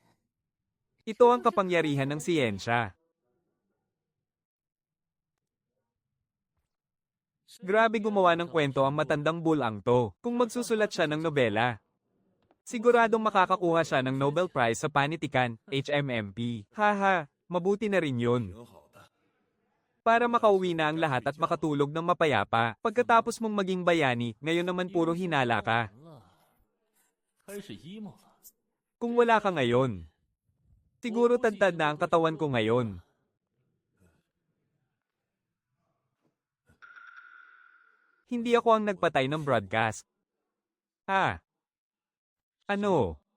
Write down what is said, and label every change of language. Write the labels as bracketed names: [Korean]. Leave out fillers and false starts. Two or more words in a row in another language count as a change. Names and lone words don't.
[Filipino] ito ang kapangyarihan ng siyensya. Grabe gumawa ng kwento ang matandang bulang to kung magsusulat siya ng nobela. Siguradong makakakuha siya ng Nobel Prize sa panitikan, HMMP. Haha, mabuti na rin yun. [Chinese] 挺好的。 [Filipino] Para makauwi na ang lahat at makatulog ng mapayapa. Pagkatapos mong maging bayani, ngayon naman puro hinala ka. [Chinese] 开始 emo 了。 [Filipino] Kung wala ka ngayon, siguro tadtad na ang katawan ko ngayon. Hindi ako ang nagpatay ng broadcast. Ah. Ano?